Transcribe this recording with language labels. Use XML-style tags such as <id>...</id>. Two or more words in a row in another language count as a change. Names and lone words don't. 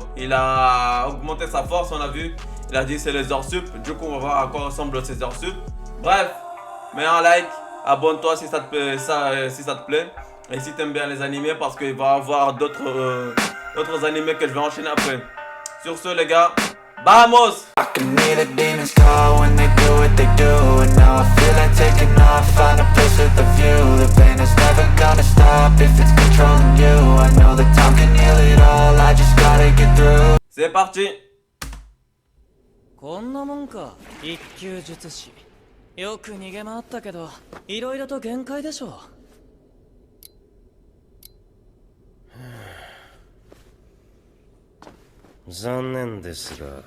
<fr>Il a augmenté sa force, on a vu. Il a dit c'est les heures sup. Du coup on va voir à quoi ressemblent ces heures sup. Bref, mets un like, abonne-toi si ça te plaît. Et si t'aimes bien les animés, parce qu'il va y avoir d'autres animés que je vais enchaîner après. Sur ce les gars, vamos!</fr> <en>I can hear the demons call when they do what they do. And now I feel like taking off, find a place with a view. The pain is never gonna stop if it's controlling you. I know that time can heal it all, I just gotta get through.</en> <fr>C'est parti!</fr> <ja>こんなもんか一級術師よく逃げ回ったけどいろいろと限界でしょ残念ですが</ja>